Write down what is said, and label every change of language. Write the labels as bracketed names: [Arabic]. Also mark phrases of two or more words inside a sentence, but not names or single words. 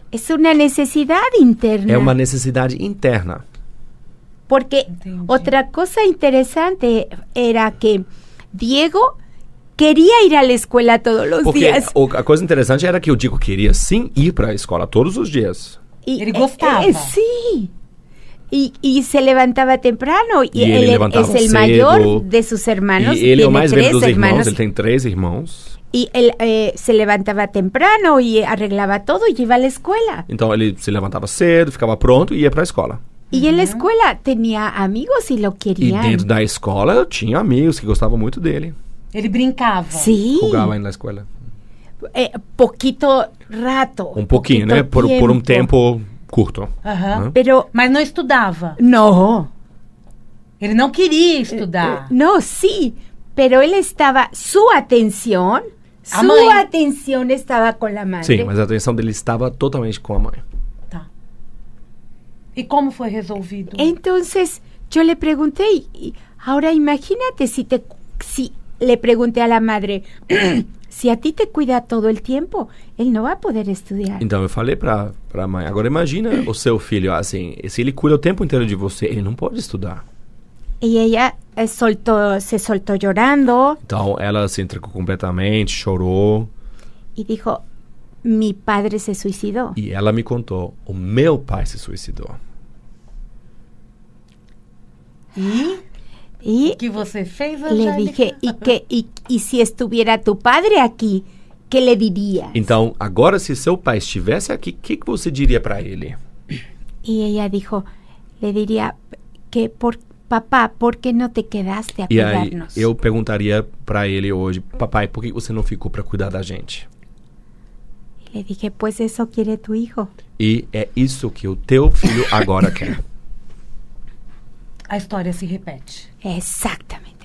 [Spanish] Es una necesidad interna. [Portuguese] É uma necessidade interna. [Spanish] Porque [Portuguese] Entendi. [Spanish] otra cosa interesante era que Diego quería ir a la escuela todos los [Portuguese] Porque [Spanish] días. [Portuguese] a coisa interessante era que o Diego queria sim ir para a escola todos os dias. [Spanish] Y, Él gustaba. Sí. Y se levantaba temprano. Y [Portuguese] E ele [Spanish] él [Portuguese] levantava [Spanish] es el [Portuguese] cedo. [Spanish] mayor de sus hermanos. [Portuguese] E ele é o [Spanish] tiene [Portuguese] mais velho [Spanish] 3 [Portuguese] dos irmãos, [Spanish] hermanos. [Portuguese] ele tem 3 irmãos. [Spanish] Y él se levantaba temprano y arreglaba todo y iba a la escuela. [Portuguese] Então ele se levantava cedo, ficava pronto e ia para a escola. [Spanish] Y en la escuela tenía amigos y lo [Portuguese] E [Spanish] querían. [Portuguese] dentro da escola tinha amigos que gostavam muito dele. Ele brincava? [Spanish] Sí. [Portuguese] Jogava aí na escola. [Spanish] Poquito rato. [Portuguese] Um pouquinho, né? Por um tempo curto. Aham. Né? [Spanish] Pero [Portuguese] Mas não estudava? [Spanish] no. [Portuguese] Ele não queria estudar? [Spanish] No, sí. Pero él estaba, su atención estaba con la madre. [Portuguese] Sim, mas a atenção dele estava totalmente com a mãe. Tá. E como foi resolvido? [Spanish] Entonces yo le pregunté, y ahora imagínate si le pregunté a la madre, si a ti te cuida todo el tiempo, él no va a poder estudiar. [Portuguese] Então eu falei pra mãe, agora imagina o seu filho, assim, se ele cuida o tempo inteiro de você, ele não pode estudar. [Spanish] Y ella se soltó llorando [Portuguese] Então ela se entregou completamente, chorou, [Spanish] y dijo, mi padre se suicidó. [Portuguese] e ela me contou, o meu pai se suicidou. E [Spanish] Y [Portuguese] o que você fez, [Spanish] le [Portuguese] Angélica? [Spanish] dije, y si estuviera tu padre aquí, ¿qué le dirías? [Portuguese] Então, agora se seu pai estivesse aqui, o que você diria pra ele? [Spanish] Y ella dijo, le diría que papá, ¿por qué no te quedaste a [Portuguese] E aí [Spanish] cuidarnos? [Portuguese] eu perguntaria pra ele hoje, papai, por que você não ficou pra cuidar da gente? [Spanish] Le dije, pues eso quiere tu hijo. [Portuguese] E é isso que o teu filho agora quer. A história se repete. [Spanish] Exactamente.